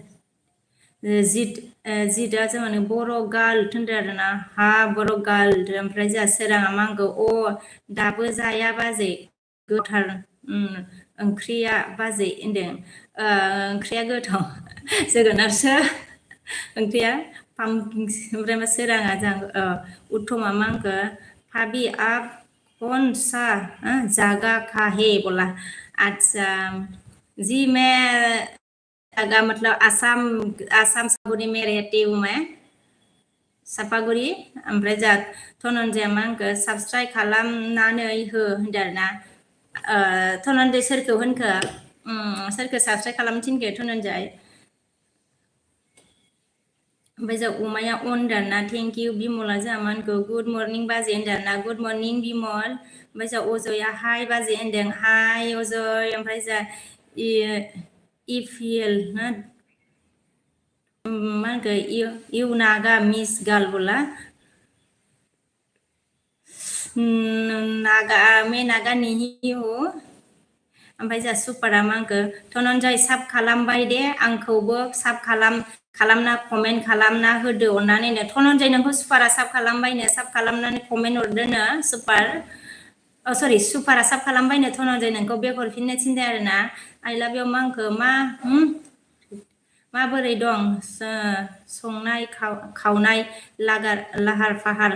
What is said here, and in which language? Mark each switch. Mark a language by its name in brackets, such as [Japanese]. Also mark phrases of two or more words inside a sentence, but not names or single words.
[Bodo] जिदआ जोंहा बर' गार्ल होनदों आरोना हा बर' गार्ल ओमफ्राय जोंहा सोराङा मा होनखो दाबो जाया बाजै गोथार ओंख्रिया बाजै होनदों ओंख्रिया गोथाव जोगोनारसो ओंख्रिया ओमफ्राय मा सोराङा जोंहा उत्तमा मा होनखो [Hindi] भाभी आप कौन सा जगह का है बोला अच्छा जी मैं जगह मतलब आसाम सापागुरी में रहती हूँ मैं [Bodo] सापागुरि ओमफ्राय जोंहा धनन्जया मा होनखो साबस्क्राइब खालामनानै हो होनदों आरोना धनन्जय सोरखौ होनखो सोरखौ साबस्क्राइब खालामनो थिनखो धनन्जय ओमफ्राय जों अमाया अन होनदोंना [English] Thank you [Bodo] बिमला जोंहा मा होनखो [English] Good morning [Bodo] बाजै होनदोंना [English] Good morning [Bodo] बिमल ओमफ्राय जोंहा अजया हाय बाजै होनदों हाय अजय ओमफ्राय जोंहा इपिएल मा होनखो [English] you Naga miss girl [Hindi] बोला मैं नागा नहीं हूँ [Bodo] ओमफ्राय जोंहा सुपारा मा होनखो धनन्जय साब खालामबाय दे आंखौबो साब खालामना कमेन्ट खालामना होदो अननानै धनन्जय नोंखौ सुपारा साब खालामबायनो साब खालामनानै कमेन्ट हरदोनो सुपारा साब खालामबायनो धनन्जय नोंखौ बेक हरफिननो थिनदों आरोना [English] I love you [Bodo] मा होनखो माबोरै दं संनाय खावनाय लाहार फाहार